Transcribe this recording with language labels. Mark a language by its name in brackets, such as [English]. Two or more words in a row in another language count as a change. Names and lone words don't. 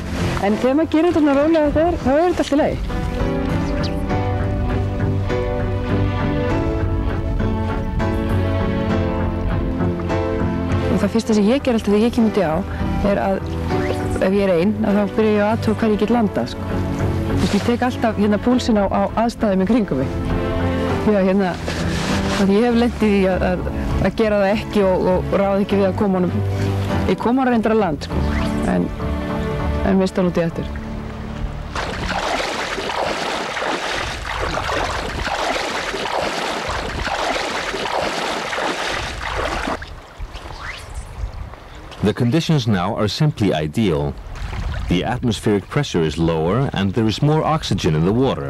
[Icelandic] En þegar maður gerir þetta svona rólega þá er þetta alltaf leið. Og það fyrsta sem ég ger alltaf þegar ég kem út í á er að ef ég er ein, þá byrja ég að athuga hvar ég get landað, sko. Ég tek alltaf púlsinn á aðstæðum í kringum mig. Já, ég hef lent í því að gera það ekki og ráða ekki við að koma honum. Ég kom hann reyndar að land, sko, en mista hann út í eftir. [English] The conditions now are simply ideal. The atmospheric pressure is lower and there is more oxygen in the water.